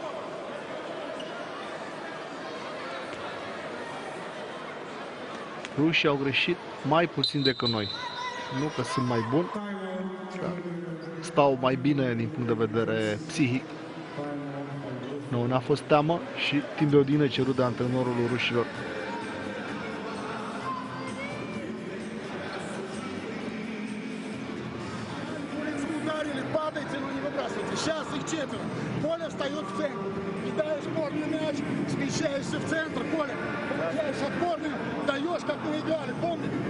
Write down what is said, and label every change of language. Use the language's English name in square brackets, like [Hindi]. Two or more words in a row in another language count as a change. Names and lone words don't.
[Romanian] Rușii au greșit mai puțin decât noi. Nu că sunt mai buni, stau mai bine din punct de vedere psihic. Nu, ne-a fost teamă și timp de odină cerut de antrenorul rușilor. [Russian] Сейчас их 4. Коля встает в центр. Кидаешь корный мяч, смещаешься в центр, Коля. Получаешь от корня, даешь, как мы играли, помни?